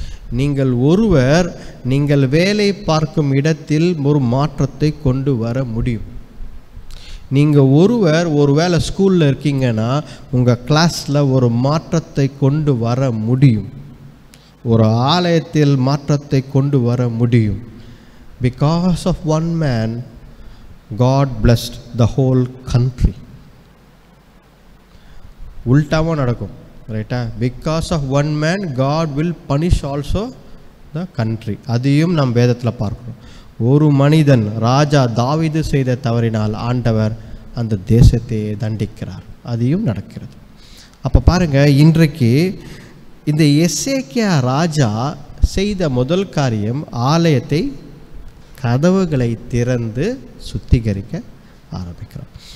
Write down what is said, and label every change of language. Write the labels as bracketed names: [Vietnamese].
[Tamil] நீங்கள் ஒருவர் நீங்கள் வேலை பார்க்கும் இடத்தில் ஒரு மாற்றத்தை கொண்டு வர முடியும். நீங்கள் ஒரு வேளை ஸ்கூலில் இருக்கீங்கன்னா உங்கள் கிளாஸில் ஒரு மாற்றத்தை கொண்டு வர முடியும். ஒரு ஆலயத்தில் மாற்றத்தை கொண்டு வர முடியும். [English] Because of one man, God blessed the whole country. [Tamil] உல்டாவும் நடக்கும், ரைட்டா? [English] Because of one man, God will punish also the country. [Tamil] அதையும் நாம் வேதத்தில் பார்க்கிறோம். ஒரு மனிதன், ராஜா தாவீது செய்த தவறினால் ஆண்டவர் அந்த தேசத்தை தண்டிக்கிறார். அதையும் நடக்கிறது. அப்போ பாருங்க, இன்றைக்கு இந்த எசேக்கியா ராஜா செய்த முதல் காரியம் ஆலயத்தை கதவுகளை திறந்து சுத்திகரிக்க ஆரம்பிக்கிறோம்.